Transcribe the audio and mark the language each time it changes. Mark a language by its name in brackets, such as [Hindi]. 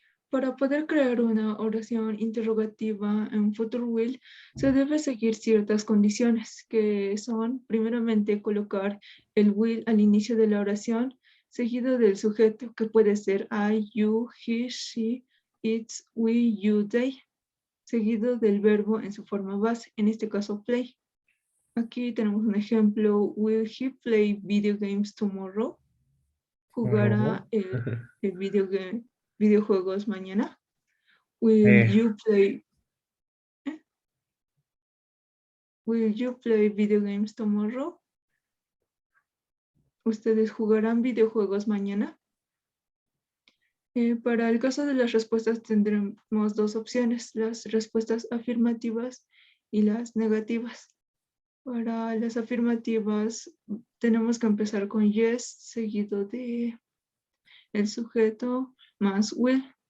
[Spanish] Para poder crear una oración interrogativa en future will, se debe seguir ciertas condiciones, que son, primeramente, colocar el will al inicio de la oración, seguido del sujeto, que puede ser I, you, he, she, it's, we, you, they, seguido del verbo en su forma base, en este caso play. Aquí tenemos un ejemplo, [English] will he play video games tomorrow? [Spanish] ¿Jugará el videojuegos mañana? [English] Will you play video games tomorrow? [Spanish] ¿Ustedes jugarán videojuegos mañana? Para el caso de las respuestas tendremos dos opciones, las respuestas afirmativas y las negativas. Para las afirmativas tenemos que empezar con yes, seguido de el sujeto más will.